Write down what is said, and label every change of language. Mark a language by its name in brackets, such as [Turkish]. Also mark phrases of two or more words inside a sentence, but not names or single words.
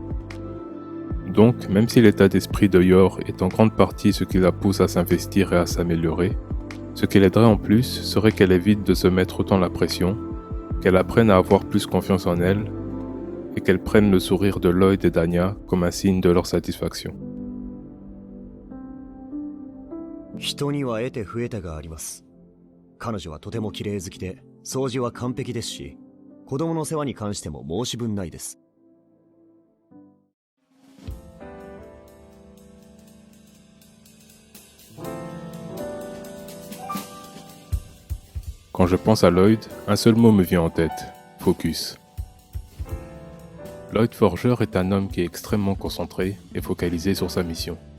[French] Donc, même si l'état d'esprit de Yor est en grande partie ce qui la pousse à s'investir et à s'améliorer, ce qui l'aiderait en plus serait qu'elle évite de se mettre autant la pression, qu'elle apprenne à avoir plus confiance en elle et qu'elle prenne le sourire de Lloyd et d'Anya comme un signe de leur satisfaction. [Japanese] 人には得て増えたがあります。彼女はとても綺麗好きで、掃除は完璧ですし、子供の世話に関しても申し分ないです。 [French] Quand je pense à Lloyd, un seul mot me vient en tête, focus. Lloyd Forger est un homme qui est extrêmement concentré et focalisé sur sa mission.